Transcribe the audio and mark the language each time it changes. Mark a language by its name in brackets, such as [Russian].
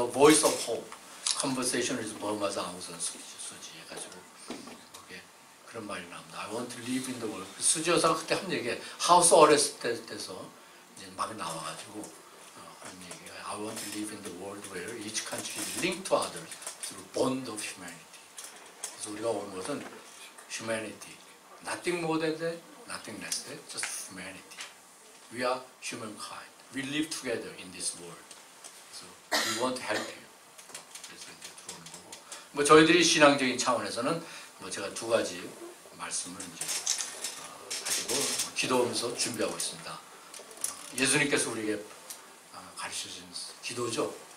[Korean] The Voice of Hope, Conversation with Burma's 아웅 산 수지 해가지고 거기에 그런 말이 나옵니다. [English] I want to live in the world. [Korean] 수지 여사가 그때 한 얘기에 하우스 어레스트 때서 이제 막 나와가지고 그런 얘기가 [English] I want to live in the world where each country is linked to others through bond of humanity. [Korean] 그래서 우리가 온 것은 [English] humanity, nothing more than that, nothing less than just humanity. We are humankind. We live together in this world. So we want to help you. [Korean] 그래서 이제 들어오는 거고. 뭐 저희들이 신앙적인 차원에서는 뭐 제가 두 가지 말씀을 이제 가지고 기도하면서 준비하고 있습니다. 예수님께서 우리에게 가르쳐주신 기도죠.